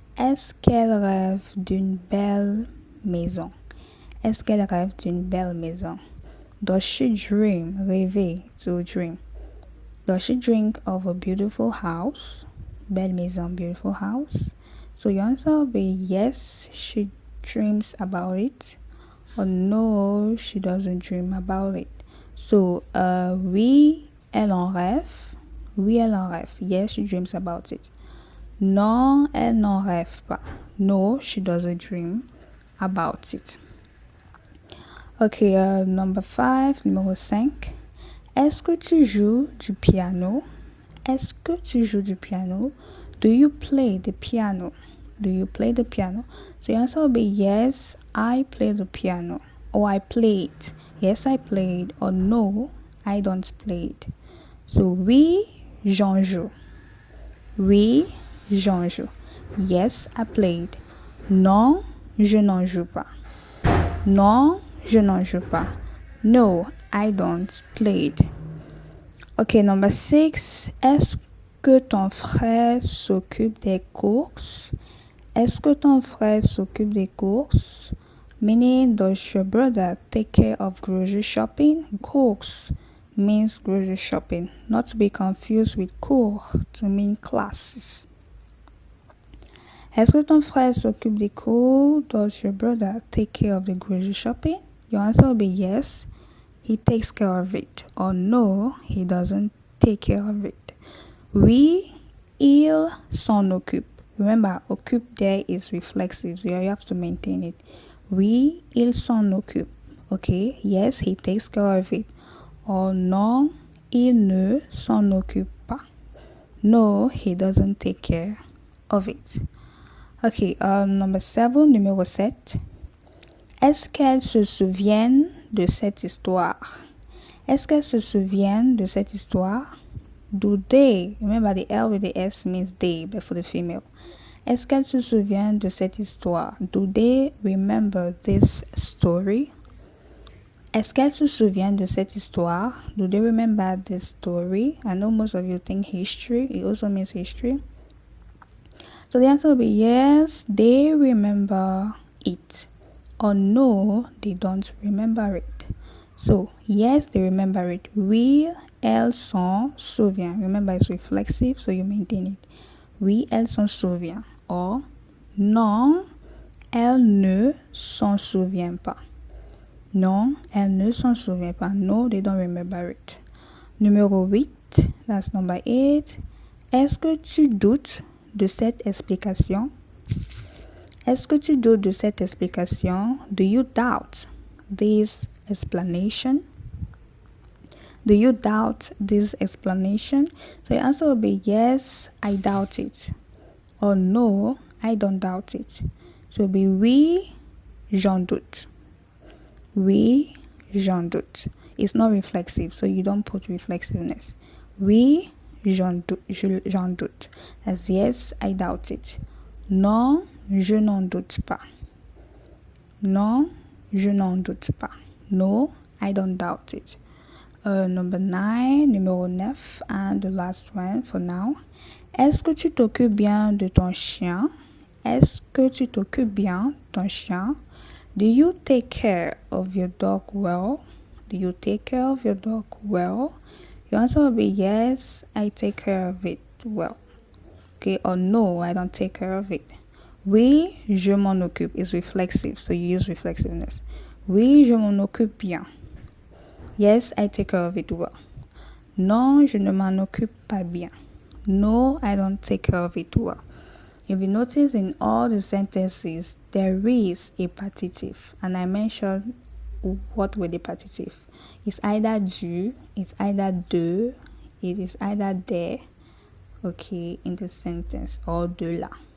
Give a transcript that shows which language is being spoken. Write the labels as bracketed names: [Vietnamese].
[French] Est-ce qu'elle rêve d'une belle maison? Est-ce qu'elle rêve d'une belle maison? [English] Does she dream? Rêver, to dream. Does she dream of a beautiful house? [French] Belle maison, [English] beautiful house. So your answer will be yes, she dreams about it, or no, she doesn't dream about it. [French] So oui, elle en rêve. Oui, elle en rêve. [English] Yes, she dreams about it. [French] Non, elle n'en rêve pas. [English] No, she doesn't dream about it. Okay, number 5, [French] numéro 5. Est-ce que tu joues du piano? Est-ce que tu joues du piano? [English] Do you play the piano? Do you play the piano? So the answer will be yes, I play the piano. Or I played. Yes, I played. Or no, I don't play it. So [French] oui, j'en joue. Oui, j'en joue. [English] Yes, I played. [French] Non, je n'en joue pas. Non, je n'en joue pas. [English] No, I don't play it. Okay, number 6. [French] Est-ce que ton frère s'occupe des courses? Est-ce que ton frère s'occupe des courses? [English] Meaning, does your brother take care of grocery shopping? Courses means grocery shopping, not to be confused with cours to mean classes. [French] Est-ce que ton frère s'occupe des cours? [English] Does your brother take care of the grocery shopping? Your answer will be yes, he takes care of it. Or no, he doesn't take care of it. [French] Oui, il s'en occupe. [English] Remember, occupe there is reflexive, so you have to maintain it. [French] Oui, il s'en occupe. [English] Okay, yes, he takes care of it. [French] Or non, il ne s'en occupe pas. [English] No, he doesn't take care of it. Okay, number 7, [French] numéro 7. Est-ce qu'elles se souviennent de cette histoire? Est-ce qu'elles se souviennent de cette histoire? [English] Do they, remember the L with the S means they, but for the female. [French] Est-ce qu'elles se souviennent de cette histoire? [English] Do they remember this story? [French] Est-ce qu'elles se souviennent de cette histoire? [English] Do they remember this story? I know most of you think history. It also means history. So the answer will be yes, they remember it. Or no, they don't remember it. So yes, they remember it. [French] Oui, elles s'en souviennent. [English] Remember, it's reflexive, so you maintain it. [French] Oui, elles s'en souviennent. Or non, elles ne s'en souviennent pas. Non, elles ne s'en souviennent pas. [English] No, they don't remember it. [French] Numéro 8, [English] that's number 8. [French] Est-ce que tu doutes de cette explication? Est-ce que tu doutes de cette explication? [English] Do you doubt this explanation? Do you doubt this explanation? So the answer will be yes, I doubt it. Or no, I don't doubt it. So it will be [French] oui, j'en doute. Oui, j'en doute. [English] It's not reflexive, so you don't put reflexiveness. [French] Oui, j'en doute. [English] That's yes, I doubt it. [French] Non, je n'en doute pas. Non, je n'en doute pas. [English] No, I don't doubt it. Number 9, [French] numéro 9, [English] and the last one for now. [French] Est-ce que tu t'occupes bien de ton chien? Est-ce que tu t'occupes bien de ton chien? [English] Do you take care of your dog well? Do you take care of your dog well? Your answer will be yes, I take care of it well. Okay, or no, I don't take care of it. [French] Oui, je m'en occupe [English] is reflexive, so you use reflexiveness. [French] Oui, je m'en occupe bien. [English] Yes, I take care of it well. [French] Non, je ne m'en occupe pas bien. [English] No, I don't take care of it well. If you notice in all the sentences, there is a partitive, and I mentioned what were the partitive. It's either du, it's either de, it is either de, okay, in the sentence, or de la.